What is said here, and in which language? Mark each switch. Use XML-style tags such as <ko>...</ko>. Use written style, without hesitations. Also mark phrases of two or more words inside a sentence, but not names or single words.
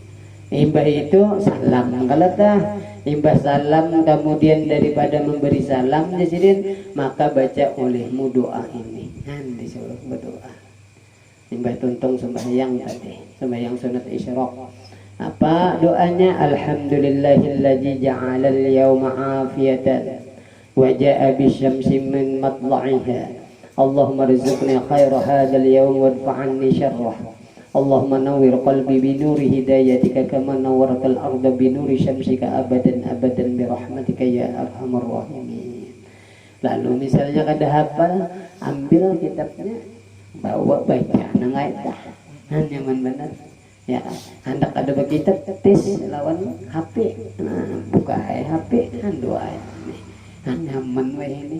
<bjn>Imbah itu salam kalau dah imbah salam kemudian daripada memberi salam jasidin maka baca olehmu doa ini. Disuruh berdoa. Imbah tuntung sembahyang tadi, sembahyang sunat isyraq. Apa doanya?</bjn> <ar>الحمد لله الذي جعل اليوم عافية وجاء بالشمس من مطلعها. اللهم ارزقني خير هذا اليوم وادفع عني شره. اللهم نور قلبي بنور هدايتك كما نورت الأرض بنور شمسك أبدا برحمتك يا أرحم الراحمين.</ar> <bjn>Lalu misalnya kada hafal, ambil kitabnya, bawa baca nang ayat. Nyaman benar. Ya, hendak ada begitu tes lawan HP. Buka HP doa ini. Nyaman weh ini.</bjn>